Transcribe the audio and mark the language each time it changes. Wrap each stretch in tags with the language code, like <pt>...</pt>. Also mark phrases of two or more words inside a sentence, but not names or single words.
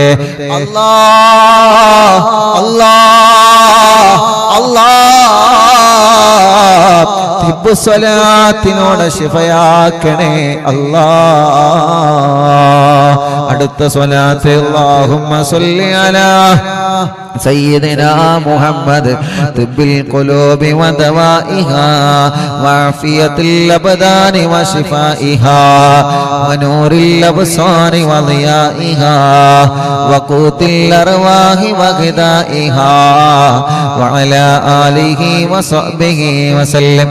<ml>അല്ലാഹ് അല്ലാഹ് അല്ലാഹ് തിബ്ബുസ്സലാത്തിനോട് ശിഫയാക്കണേ അല്ലാഹ്. അടുത്ത സ്വലാത്ത്.</ml> <ar>اللهم صل على سيدنا محمد طب القلوب ودوائها وعافية الأبدان وشفائها ونور الأبصار وضيائها وقوت الأرواح وغذائها وعلى آله وصحبه وسلم.</ar>